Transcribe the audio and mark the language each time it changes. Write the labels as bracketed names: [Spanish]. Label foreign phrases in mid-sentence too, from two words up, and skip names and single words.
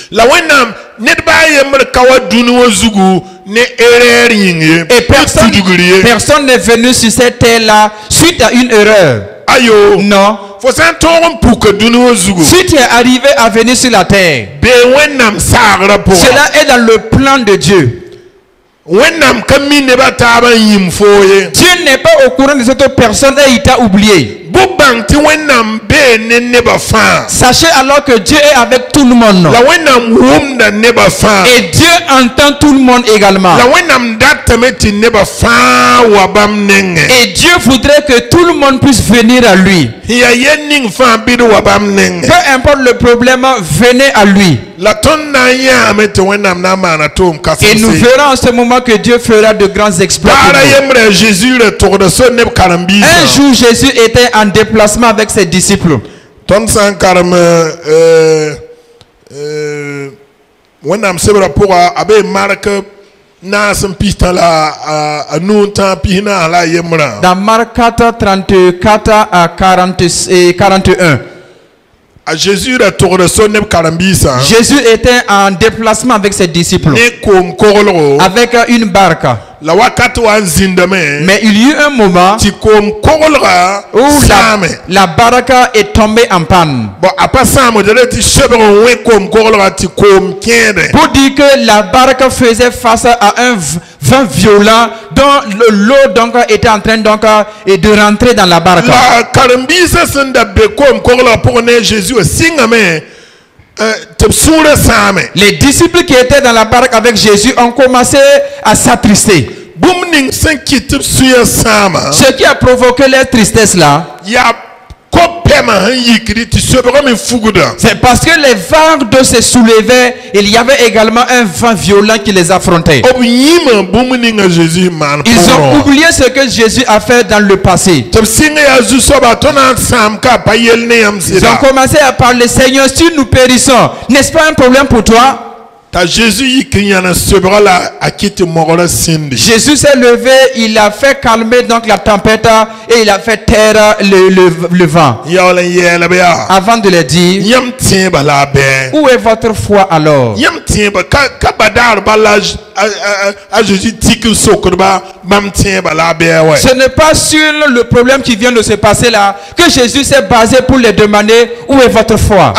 [French] Et personne n'est venu sur cette terre-là suite à une erreur. Non. Si tu es arrivé à venir sur la terre, cela est dans le plan de Dieu. [Mossi] wẽnnaam ka mi nebã taab n yĩm foo ye [French] Dieu n'est pas au courant des autres personnes et il t'a oublié. [Mossi] bʋ bãng tɩ wẽnnaam bee ne nebã fãa [French] Sachez alors que Dieu est avec tout le monde. [Mossi] la wẽnnaam wʋmda nebã fãa [French] Et Dieu entend tout le monde également. [Mossi] la wẽnnaam datame tɩ nebã fãa wa bãmb nengẽ [French] Et Dieu voudrait que tout le monde puisse venir à lui. [Mossi] sẽn yaa yel ning fãa bɩd wa bãmb nengẽ [French] Peu importe le problème, venez à lui. [Mossi] la tõnd na n yãame tɩ wẽnnaam na n maana tʋʋm [French] Et nous [Mossi] kãsemse [French] verrons en ce moment que Dieu fera de grands exploits. pour [Mossi] baara [French] nous. [Mossi] yembrã Jésus ra tʋgda sor neb [French] Un [Mossi] karen-biisã [French] jour, Jésus était en déplacement avec ses disciples. [Mossi] tõnd sã n karem wẽnnaam sebrã pʋga a bee mark naas n pis tã la a nu n tã pis naas la a yembrã [French] Dans Marc 4, 34 à 40 et 41. [Mossi] a Jésus ra tʋgda sor neb karen-biisã [French] Jésus était en déplacement avec ses disciples. [Mossi] ne koom koglgo [French] Avec une barque. [Mossi] la wakat wa n zĩndame [French] Mais il y eut un moment [Mossi] tɩ koom koglga [French] où [Mossi] saame [French] la barque est tombée en panne. [Mossi] bon a pa sãamd ra tɩ sebg n wẽ koom koglga tɩ koom kẽede [French] Pour dire que la barque faisait face à un vent violent dont l'eau donc était en train donc de rentrer dans la barque. [Mossi] la karen-biisã sẽn da be koom koglga pʋgẽ ne Jésus a sɩngame tɩ b sũurã sãame [French] Les disciples qui étaient dans la barque avec Jésus ont commencé à s'attrister. [Mossi] bũmb ning sẽn kɩt tɩ b sũyã sãama [French] Ce qui a provoqué leur tristesse là, [Mossi] yaa ko-pɛmã sẽn yikri tɩ sobgã me fugda [French] c'est parce que les vagues d'eau se soulevaient. Il y avait également un vent violent qui les affrontait. [Mossi] b yĩmã bũmb ning a Jésus sẽn maan [French] Ils ont [Mossi] pʋgrã [French] oublié ce que Jésus a fait dans le passé. [Mossi] tɩ b sɩng yaa zu-soaba tõnd na n sãam ka a pa yell ne yãmb [French] Ils ont [Mossi] sɩda [French] commencé à parler, Seigneur, si nous périssons, n'est-ce pas un problème pour toi? [Mossi] t'a Jésus yik n yãna sobgã la a kɩt tɩ mogrã sĩndi [French] Jésus s'est levé, il a fait calmer donc la tempête et il a fait taire le vent. [Mossi] n yaool n yɛɛlb yaa [French] Avant de leur dire, [Mossi] yãmb tẽebã la a bɛɛ [French] où est votre foi alors? [Mossi] yãmb tẽebã ka badaar bala a Jésus tik n sokdba bãmb tẽebã la a bɛɛ wɛ [French] Ce n'est pas sur le problème qui vient de se passer là que Jésus s'est basé pour les demander où est votre foi.